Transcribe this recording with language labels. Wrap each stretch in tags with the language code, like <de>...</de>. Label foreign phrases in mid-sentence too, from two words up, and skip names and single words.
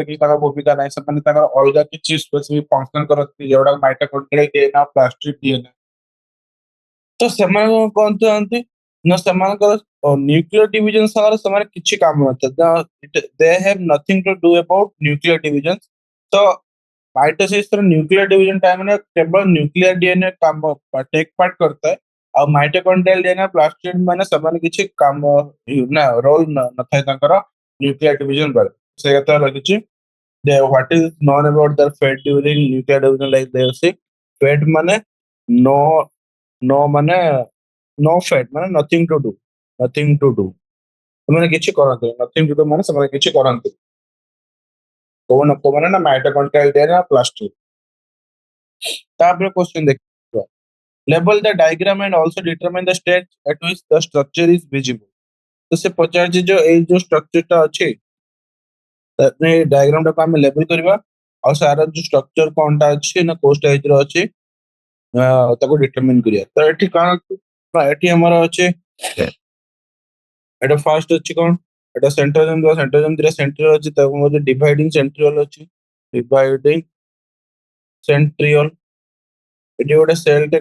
<or>କିଛି ତାଙ୍କର ଭୂମିକା ନାହିଁ ସେମାନେ ତାଙ୍କର ଅଲଗା କିଛି</or> <en>specific function</en> <or>କରନ୍ତି ଯୋଉଟା</or> <en>mitochondria DNA plastid DNA</en> <or>ତ ସେମାନେ କଣ ଚାହାନ୍ତି ନା ସେମାନଙ୍କର</or> <en>nuclear division</en> <or>ସାଙ୍ଗରେ ସେମାନେ କିଛି କାମ ନଥାଏ</or> <en>they have nothing to do about nuclear division</en> <or>ତ</or> <en>mitosis nuclear division time</en> <or>କେବଳ</or> <en>nuclear DNA</en> <or>କାମ</or> <en>take part</en> <or>କରିଥାଏ ଆଉ</or> <en>mitochondrial DNA plastid</en> <or>ମାନେ ସେମାନେ କିଛି କାମ ନା ରୋଲ ନଥାଏ ତାଙ୍କର</or> <en>nuclear division</en> <or>ବେଳେ ସେ କଥା ଲାଗିଛି</or> <en>what is known about their fate during nuclear division like they say fate ମାନେ no no ମାନେ no fate ମାନେ nothing to</en> <or>do ସେମାନେ କିଛି କରନ୍ତି</or> <en>nothing to do</en> <or>ମାନେ ସେମାନେ କିଛି କରନ୍ତି କୋଉମାନେ ନା</or> <en>mitochondrial DNA plastid</en> <or>ତାପରେ କ୍ୱେଶ୍ଚନ ଦେଖିବା</or> <en>label the diagram and also determine the state at which the structure is visible</en> <or>ତ ସେ ପଚାରିଛି ଯୋଉ ଏଇ ଯୋଉ ଷ୍ଟ୍ରକ୍ଚରଟା ଅଛି ଡାଇଗ୍ରାମ ଟାକୁ ଆମେ ଲେବଲ କରିବା ଆଉ ସାର ଯୋଉ ଷ୍ଟ୍ରକ୍ଚର କଣଟା ଅଛି ନା କୋଉ ଷ୍ଟେଜରେ ଅଛି ତାକୁ ଡିଟରମିନ କରିବା ତ ଏଠି କଣ ନା ଏଠି ଆମର ଅଛି ଏଟା ଫାର୍ଷ୍ଟ ଅଛି କଣ ଏଟା ସେଣ୍ଟ୍ରିଓଲ ଅଛି ତାକୁ ମଧ୍ୟ</or> <en>dividing centriole</en> <or>ଅଛି</or> <en>dividing centriole</en> <or>ଏଠି ଗୋଟେ ସେଲଟେ</or>